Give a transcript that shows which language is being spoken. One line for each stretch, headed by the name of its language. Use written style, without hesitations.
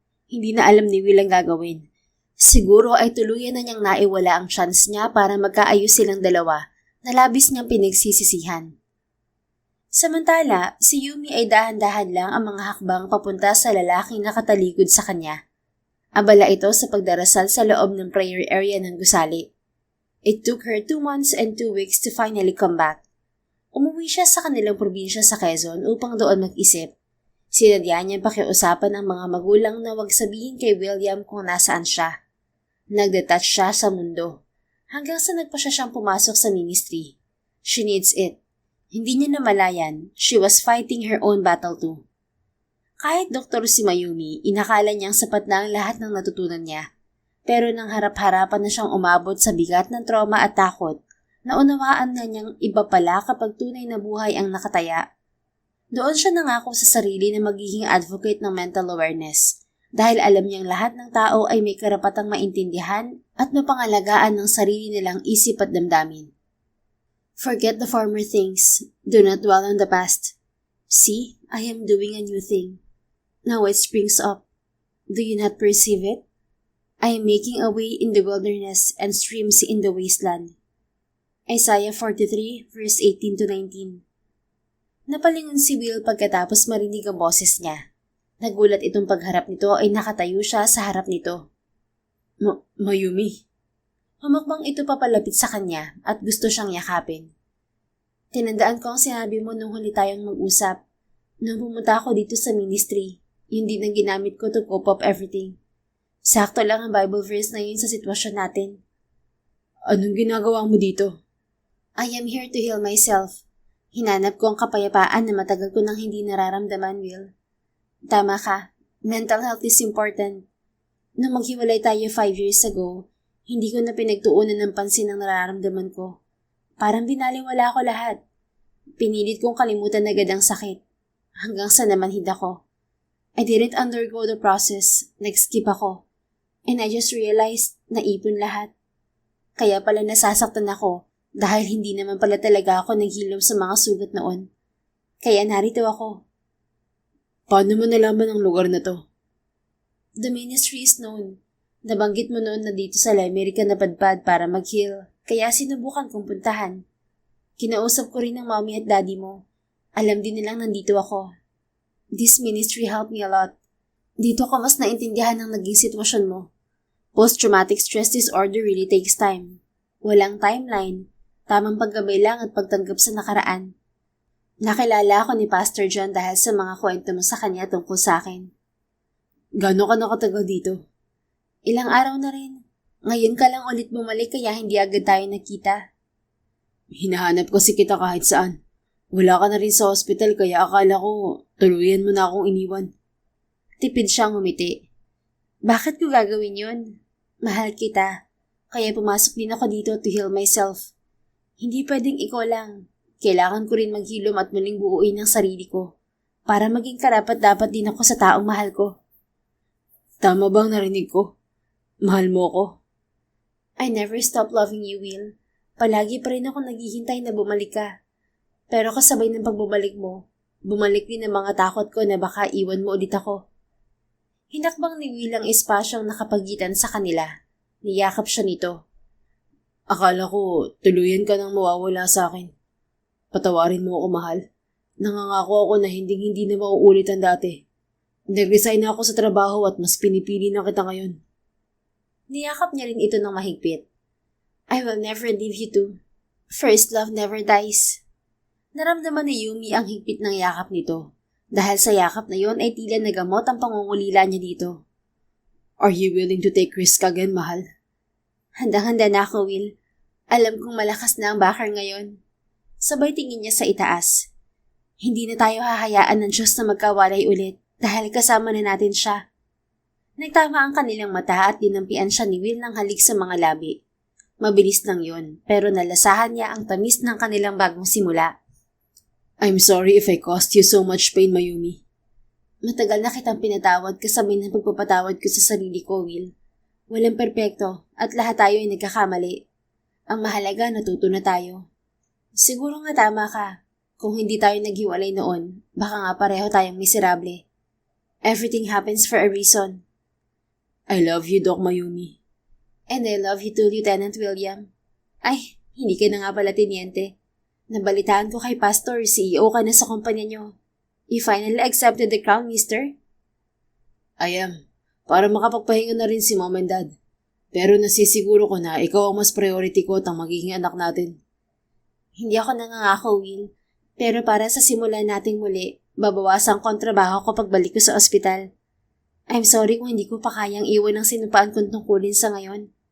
Filipino: Hindi na alam ni Will ang gagawin. Siguro ay tuluyan na niyang naiwala ang chance niya para magkaayos silang dalawa na labis niyang pinagsisisihan. Samantala, si Yumi ay dahan-dahan lang ang mga hakbang papunta sa lalaking nakatalikod sa kanya. Abala ito sa pagdarasal sa loob ng prayer area ng gusali.
English: It took her 2 months and 2 weeks to finally come back.
Filipino: Umuwi siya sa kanilang probinsya sa Quezon upang doon mag-isip. Sinadya niyang pakiusapan ang mga magulang na wag sabihin kay William kung nasaan siya. Nag-detach siya sa mundo. Hanggang sa nagpa siya siyang pumasok sa ministry.
English: She needs it.
Filipino: Hindi niya namalayan,
English: she was fighting her own battle too.
Filipino: Kahit doktor si Mayumi, inakala niyang sapat na ang lahat ng natutunan niya. Pero nang harap-harapan na siyang umabot sa bigat ng trauma at takot, naunawaan na niyang iba pala kapag tunay na buhay ang nakataya. Doon siya nangako sa sarili na magiging advocate ng mental awareness dahil alam niyang lahat ng tao ay may karapatang maintindihan at mapangalagaan ng sarili nilang isip at damdamin.
English: Forget the former things. Do not dwell on the past. See, I am doing a new thing. Now it springs up. Do you not perceive it? I am making a way in the wilderness and streams in the wasteland. Isaiah 43, verse 18-19.
Filipino: Napalingon si Will pagkatapos marinig ang boses niya. Nagulat itong pagharap nito ay nakatayo siya sa harap nito. Mayumi. Humakbang ito papalapit sa kanya at gusto siyang yakapin. Tinandaan ko ang sinabi mo nung huli tayong mag-usap. Nung pumunta ako dito sa ministry, yun din ang ginamit ko
English: to cope up everything.
Filipino: Sakto lang ang Bible verse na yun sa sitwasyon natin. Anong ginagawa mo dito?
English: I am here to heal myself.
Filipino: Hinanap ko ang kapayapaan na matagal ko nang hindi nararamdaman, Will. Tama ka.
English: Mental health is important.
Filipino: Nung maghiwalay tayo 5 years ago, hindi ko na pinagtuunan ng pansin ang nararamdaman ko. Parang binaliwala ko lahat. Pinilit kong kalimutan agad ang sakit. Hanggang sa namanhid ako.
English: I didn't undergo the process.
Filipino: Nag-skip ako.
English: And I just realized
Filipino: na ipon lahat. Kaya pala nasasaktan ako dahil hindi naman pala talaga ako naghilaw sa mga sugat noon. Kaya narito ako. Paano mo nalaman ang lugar na to?
English: The ministry is known.
Filipino: Nabanggit mo noon na dito sa Limerick ka napadpad para mag-heal, kaya sinubukan kong puntahan. Kinausap ko rin ng mommy at daddy mo. Alam din nilang nandito ako.
English: This ministry helped me a lot.
Filipino: Dito ko mas naintindihan ang naging sitwasyon mo.
English: Post-traumatic stress disorder really takes time.
Filipino: Walang timeline, tamang paggabay lang at pagtanggap sa nakaraan. Nakilala ako ni Pastor John dahil sa mga kwento mo sa kanya tungkol sa akin. Gaano ka nakatagal dito? Ilang araw na rin. Ngayon ka lang ulit bumalik kaya hindi agad tayo nakita. Hinahanap kasi kita kahit saan. Wala ka na rin sa hospital kaya akala ko tuluyan mo na akong iniwan. Tipid siyang ngumiti. Bakit ko gagawin yun? Mahal kita. Kaya pumasok din ako dito
English: to heal myself.
Filipino: Hindi pwedeng ikaw lang. Kailangan ko rin maghilom at muling buuin ang sarili ko. Para maging karapat-dapat din ako sa taong mahal ko. Tama bang narinig ko? Mahal mo ko?
English: I never stop loving you, Will.
Filipino: Palagi pa rin ako naghihintay na bumalik ka. Pero kasabay ng pagbabalik mo, bumalik din ang mga takot ko na baka iwan mo ulit ako. Hinakbang ni Will ang espasyong nakapagitan sa kanila. Niyakap siya nito. Akala ko tuluyan ka nang mawawala sa akin. Patawarin mo ako, mahal. Nangangako ako na hindi na mauulit ang dati. Nag-resign na ako sa trabaho at mas pinipili na kita ngayon. Niyakap niya rin ito ng mahigpit.
English: I will never leave you too. First love never dies.
Filipino: Naramdaman ni Yumi ang higpit ng yakap nito. Dahil sa yakap na yon ay tila nagamot ang pangungulila niya dito.
English: Are you willing to take risk again,
Filipino: mahal? Handang-handa na ako, Will. Alam kong malakas na ang bakar ngayon. Sabay tingin niya sa itaas. Hindi na tayo hahayaan ng Diyos na magkawalay ulit dahil kasama na natin siya. Nagtama ang kanilang mata at dinampian siya ni Will ng halik sa mga labi. Mabilis lang yon, pero nalasahan niya ang tamis ng kanilang bagong simula.
English: I'm sorry if I caused you so much pain, Mayumi.
Filipino: Matagal na kitang pinatawad kasabay ng pagpapatawad ko sa sarili ko, Will. Walang perpekto at lahat tayo ay nagkakamali. Ang mahalaga, natuto na tayo. Siguro nga tama ka. Kung hindi tayo naghiwalay noon, baka nga pareho tayong miserable.
English: Everything happens for a reason. I love you, Doc Mayumi. And I love you too,
Filipino: Lieutenant William. Ay, hindi ka na nga pala tiniente. Nabalitaan ko kay Pastor, CEO ka na sa kumpanya niyo.
English: You finally accepted the crown, mister? I am.
Filipino: Para makapagpahinga na rin si
English: Mom and Dad.
Filipino: Pero nasisiguro ko na ikaw ang mas priority ko at ang magiging anak natin. Hindi ako nangangako, Will. Pero para sa simulan nating muli, babawasan ko ang trabaho ko pagbalik ko sa ospital.
English: I'm sorry
Filipino: kung hindi ko pa kayang iwan ang sinupaan kong tungkulin sa ngayon.